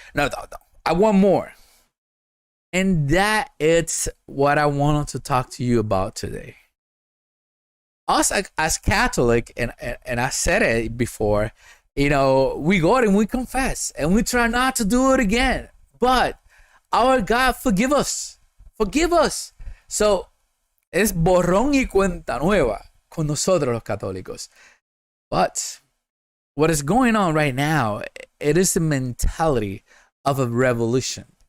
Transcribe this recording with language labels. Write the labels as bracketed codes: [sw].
[en] No, I want more. And that is what I wanted to talk to you about today. Us as Catholic, and I said it before, you know, we go and we confess and we try not to do it again. But our God forgive us. [es] So es borrón y cuenta nueva con nosotros los católicos. [en] But what is going on right now, it is the mentality of a revolution.